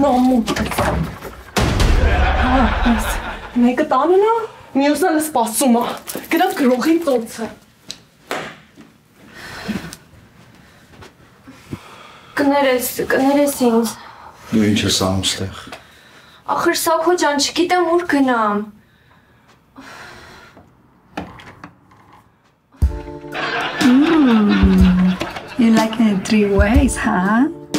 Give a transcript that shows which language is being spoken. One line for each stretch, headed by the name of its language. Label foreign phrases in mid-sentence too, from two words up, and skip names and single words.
Armenian: Օրնամուտ։ Մեկը տանն է, մյուսն էլ սպասում է, գրած գրողի ծոցը։ Կներես ինձ։ Դու ինչ ես անում ստեղ։ Ախր Սաքո ջան, չգիտեմ ուր գնամ։
English: You like it 3 ways, huh?